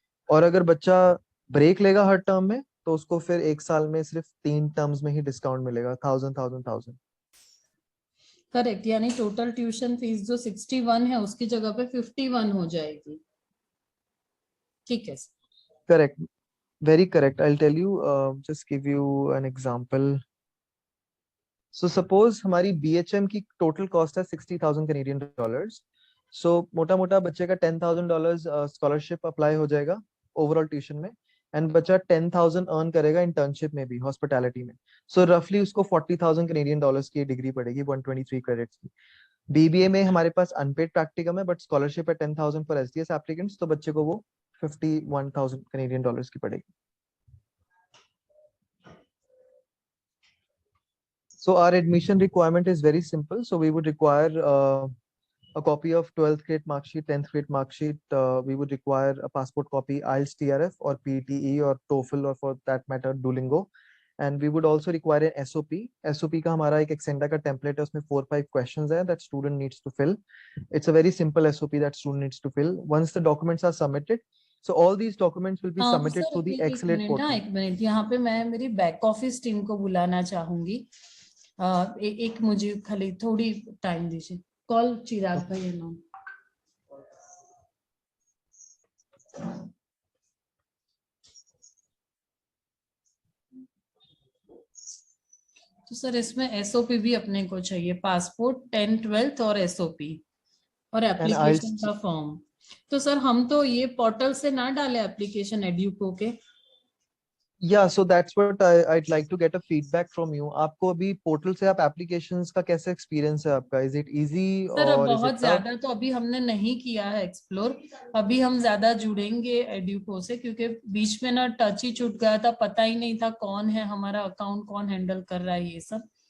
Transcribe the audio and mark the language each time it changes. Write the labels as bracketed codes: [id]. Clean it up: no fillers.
[hi] और अगर बच्चा ब्रेक लेगा हर टर्म में, तो उसको फिर एक साल में सिर्फ 3 टर्म्स में ही डिस्काउंट मिलेगा, 1,000. [en] Correct. [hi] यानी टोटल ट्यूशन फीस जो 61 है उसकी जगह पे 51 हो जाएगी. ठीक है. [en] Correct. Very correct. I'll tell you, just give you an example. So suppose हमारी BHM की total cost है 60,000 Canadian dollars. [hi] So मोटा मोटा बच्चे का $10,000 scholarship apply हो जाएगा overall tuition में, and बच्चा 10,000 earn करेगा internship में भी, hospitality में. So roughly उसको 40,000 Canadian dollars की डिग्री पड़ेगी, 123 credits की. BBA में हमारे पास unpaid practicum है, but scholarship है 10,000 [en] for SDS applicants, [hi] तो बच्चे को वो 51,000 Canadian dollars की पड़ेगी. [en] So our admission requirement is very simple. So we would require a copy of 12th grade mark sheet, 10th grade mark sheet. We would require a passport copy, IELTS TRF or PTE or TOEFL, or for that matter Duolingo. And we would also require an SOP. [hi] SOP का हमारा एक Exenda का template है, उसमें 4-5 questions है [en] that student needs to fill. It's a very simple SOP that student needs to fill. Once the documents are submitted, so all these documents will be submitted through the Excelate portal. [hi] एक minute, यहाँ पे मैं मेरी back office team को बुलाना चाहूंगी. एक मुझे खाली थोड़ी टाइम दीजिए. कॉल चिराग भाई नाम. तो सर इसमें एसओपी भी अपने को चाहिए, पासपोर्ट, 10th 12th और एसओपी और एप्लीकेशन का फॉर्म। तो सर हम तो ये पोर्टल से ना डाले एप्लीकेशन एड्यूको के। [en] Yeah, so that's what I'd like to get a feedback from you. [hi] आपको अभी पोर्टल से आप एप्लीकेशंस का कैसे एक्सपीरियंस है आपका? [en] is it easy [hi] सर [en] और is it [hi] बहुत [en] Tough? [hi] ज्यादा तो अभी हमने नहीं किया है एक्सप्लोर, अभी हम ज्यादा जुड़ेंगे एड्यूको से, क्योंकि बीच में ना टच ही छूट गया था, पता ही नहीं था कौन है हमारा अकाउंट, कौन हैंडल कर रहा है ये सब।